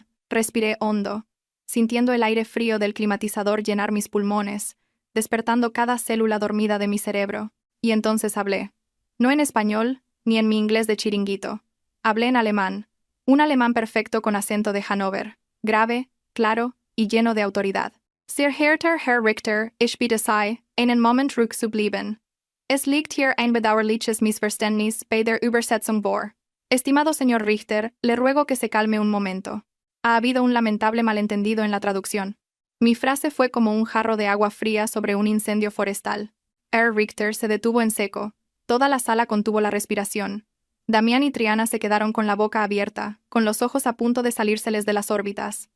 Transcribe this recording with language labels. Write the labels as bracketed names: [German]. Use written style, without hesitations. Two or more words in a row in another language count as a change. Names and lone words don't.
[Spanish] Respiré hondo, sintiendo el aire frío del climatizador llenar mis pulmones, despertando cada célula dormida de mi cerebro. Y entonces hablé. No en español, ni en mi inglés de chiringuito. Hablé en alemán, un alemán perfecto con acento de Hannover, grave, claro y lleno de autoridad. [German] Sehr geehrter Herr Richter, ich bitte Sie, einen Moment ruhig zu bleiben. Es liegt hier ein bedauerliches Missverständnis bei der Übersetzung vor. [Spanish] Estimado señor Richter, le ruego que se calme un momento. Ha habido un lamentable malentendido en la traducción. Mi frase fue como un jarro de agua fría sobre un incendio forestal. Herr Richter se detuvo en seco. Toda la sala contuvo la respiración. Damián y Triana se quedaron con la boca abierta, con los ojos a punto de salírseles de las órbitas.